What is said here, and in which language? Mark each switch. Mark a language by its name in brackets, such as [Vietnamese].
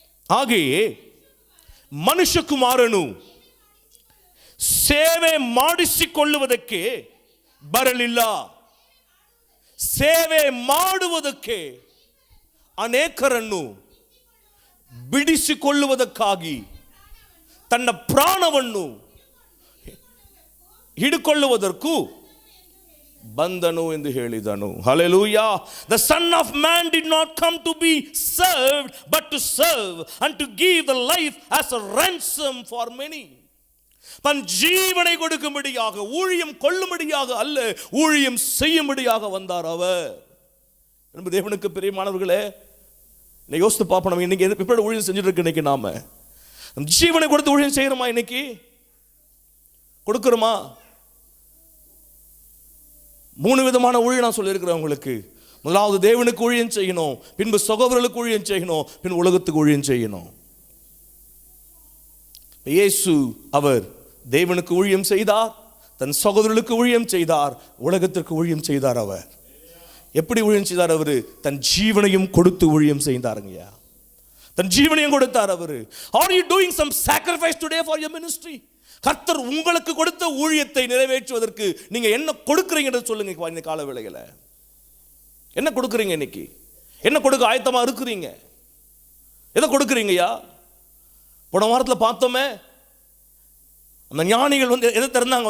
[Kannada] ಹಾಗೆಯೇ ಮನುಷ್ಯಕುಮಾರನು ಸೇವೆ ಮಾಡಿಸಿಕೊಳ್ಳುವುದಕ್ಕೆ ಬರಲಿಲ್ಲ, ಸೇವೆ ಮಾಡುವುದಕ್ಕೆ ಅನೇಕರನ್ನು ಬಿಡಿಸಿಕೊಳ್ಳುವುದಕ್ಕಾಗಿ ತನ್ನ ಪ್ರಾಣವನ್ನು ಹಿಡಿಕೊಳ್ಳುವುದಕ್ಕೂ ಬಂದನು ಎಂದು ಹೇಳಿದನು. [English] Hallelujah. The Son of Man did not come to be served but to serve and to give the life as a ransom for many. [Tamil] தன் ஜீவனை கொடுக்கும்படியாக, ஊழியம் கொள்ளும்படியாக அல்ல, ஊழியம் செய்யும்படியாக வந்தார் அவர். என்பது தேவனுக்கு பிரியமானவர்களே, இன்னைக்கு யோசித்து பார்ப்போம். நம்ம இன்னைக்கு எப்படி ஊழியம் செஞ்சுட்டு இருக்கு? இன்னைக்கு நாம ஜீவனை கொடுத்து ஊழியம் செய்யறோமா? இன்னைக்கு கொடுக்கிறோமா? 3 விதமான ஊழியம் நான் சொல்லியிருக்கிறேன் உங்களுக்கு. முதலாவது தேவனுக்கு ஊழியம் செய்யணும், பின்பு சகோதரர்களுக்கு ஊழியம் செய்யணும், பின் உலகத்துக்கு ஊழியம் செய்யணும். இயேசு அவர் தேவனுக்கு ஊழியம் செய்தார், தன் சகோதரர்களுக்கு ஊழியம் செய்தார், உலகத்திற்கு ஊழியம் செய்தார். அவர் எப்படி ஊழியம் செய்தார்? அவரு தன் ஜீவனையும் கொடுத்து ஊழியம் செய்தாருங்கய்யா. தன் ஜீவனையும் கொடுத்தார் அவரு. [English] Are you doing some sacrifice today for your ministry? [Tamil] கர்த்தர் உங்களுக்கு கொடுத்த ஊழியத்தை நிறைவேற்றுவதற்கு நீங்க என்ன கொடுக்குறீங்கன்னு சொல்லுங்க. இந்த கால வேளையில என்ன கொடுக்குறீங்க? இன்னைக்கு என்ன கொடுக்க ஆயத்தமா இருக்கிறீங்க? எதை கொடுக்குறீங்கய்யா? போன வாரத்தில் பார்த்தோமே, அந்த ஞானிகள் வந்து எதை திறந்தாங்க?